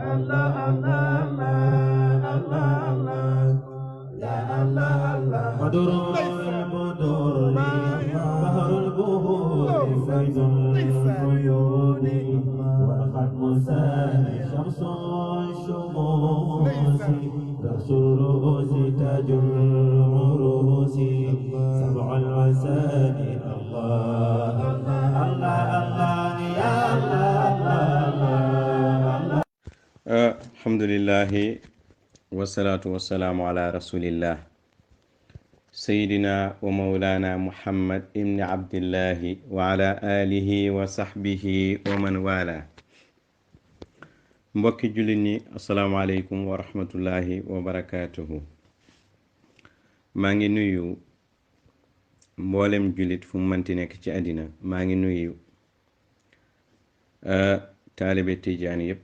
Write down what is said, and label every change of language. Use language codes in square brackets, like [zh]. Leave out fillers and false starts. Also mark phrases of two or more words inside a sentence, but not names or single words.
[ar] بدر البدور بحر البهور فيض العيون والختم ساني شمس الشموس رأس الرؤوس تاج العروس سبع المساني الله الله الله يا الله. الحمد لله والصلاة والسلام على رسول الله سيدنا ومولانا محمد ابن عبد الله وعلى آله وصحبه ومن والاه. [wo] mbokki jullit ñi [ar] السلام عليكم ورحمة الله وبركاته. [wo] maa ngi nuyu mboolem jullit fu mu mënti nekk ci àddina. maa ngi nuyu taalibe tijaani yëpp.